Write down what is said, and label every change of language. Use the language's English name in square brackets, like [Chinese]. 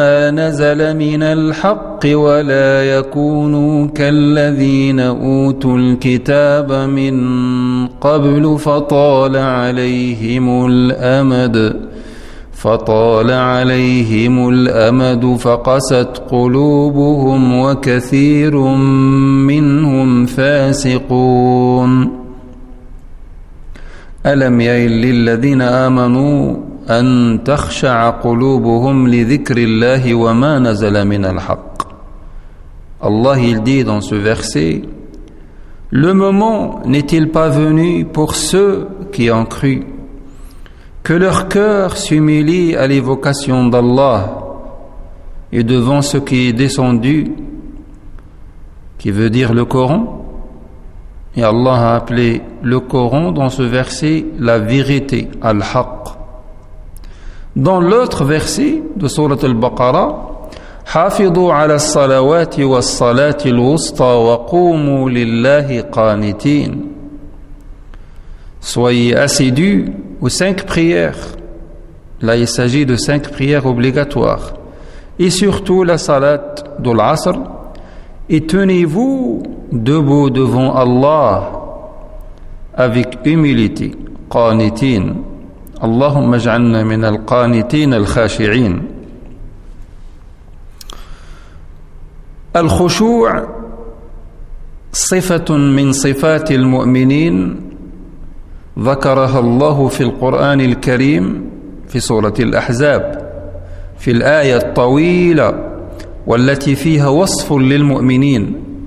[Arabic] نزل من الحق ولا يكونوا كالذين أوتوا الكتاب من قبل فطال عليهم الأمد فقست قلوبهم وكثير منهم فاسقون. ألم يئن للذين آمنوا أن تخشع قلوبهم لذكر الله وما نزل من الحق. [French] Allah il dit dans ce verset: le moment n'est-il pas venu pour ceux qui ont cru que leur cœur s'humilie à l'évocation d'Allah et devant ce qui est descendu, qui veut dire le Coran. Et Allah a appelé le Coran dans ce verset la vérité, al-haqq. Dans l'autre verset de Sourate al-Baqarah, [Arabic] حافظوا على الصلوات والصلاة الوسطى وقوموا لله قانتين. [French] Soyez assidus aux 5 prières. Là, il s'agit de 5 prières obligatoires. Et surtout la salat de l'Asr. Et tenez-vous debout devant Allah avec humilité. [Arabic] قانتين. اللهم اجعلنا من القانتين الخاشعين. الخشوع صفة من صفات المؤمنين ذكرها الله في القرآن الكريم في سورة الأحزاب في الآية الطويلة والتي فيها وصف للمؤمنين: